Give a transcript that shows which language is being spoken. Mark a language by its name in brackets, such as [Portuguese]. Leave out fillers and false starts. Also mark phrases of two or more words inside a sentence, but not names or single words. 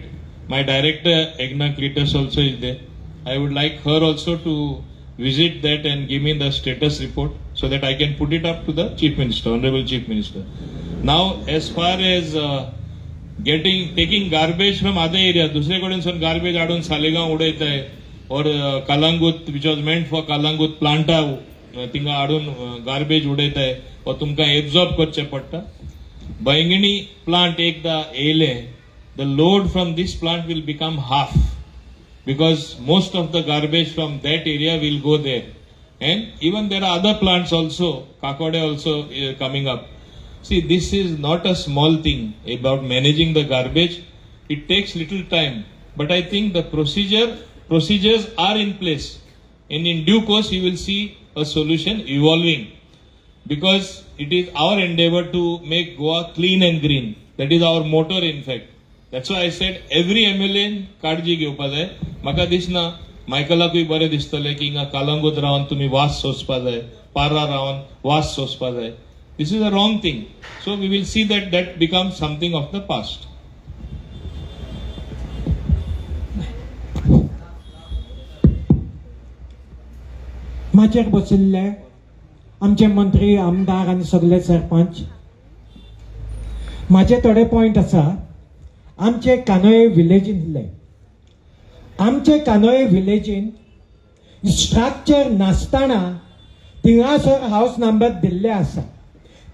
[English] My director, Egna Klitas, also is there. I would like her also to visit that and give me the status report so that I can put it up to the Chief Minister, Honorable Chief Minister. Now, as far as taking garbage from other areas, [Konkani] दुसरे कडेन सावन garbage हाडून सालेगांव उडयताय, [English] or Kalangut, which was meant for Kalangut planta, [Konkani] थिंगा हाडून garbage उडयताय, or तुमकां absorb करचे पडटा. Baingani plant एकदा येयले, [English] the load from this plant will become half, because most of the garbage from that area will go there. And even there are other plants also, Kakode also coming up. See, this is not a small thing about managing the garbage. It takes little time, but I think the procedures are in place, and in due course you will see a solution evolving, because it is our endeavor to make Goa clean and green. That is our motto, in fact. That's why I said every MLA [Konkani] काळजी घेवपा जाय. म्हाका दिसना मायकलाकूय बरें दिसतलें की हिंगा कालंगूट रावन तुमी वास सोंसपा जाय, पारा रावन वास सोंसपा जाय. [English] This is a wrong thing. So we will see that becomes something of the past. [Konkani] माचेर बशिल्ले आमचे मंत्री, आमदार आनी सगळे सरपंच, माझे थोडे पॉइंट आसा. आमचे कानोये विलेजींतले, आमचे कानोये विलेजीन स्ट्रक्चर नासतना थिंगासर [English] house number [Konkani] दिल्ले आसा.